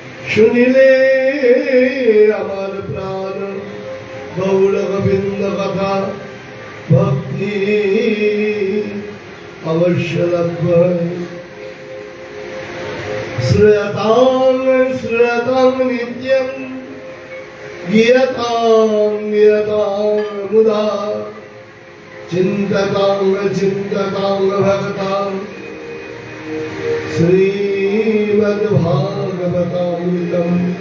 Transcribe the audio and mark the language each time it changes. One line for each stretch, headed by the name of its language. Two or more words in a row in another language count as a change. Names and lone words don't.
Bangla: শুনিলে আমার প্রাণ গৌর গোবিন্দ কথা ভক্তি
Sanskrit: অবশ্য লভ্য শ্রয়তাং শ্রয়তাং নিত্যং গীয়তাং গীয়তাং মুদা চিন্ততাং চিন্ততাং ভক্তাং শ্রীমদ্ভাগবতামৃতম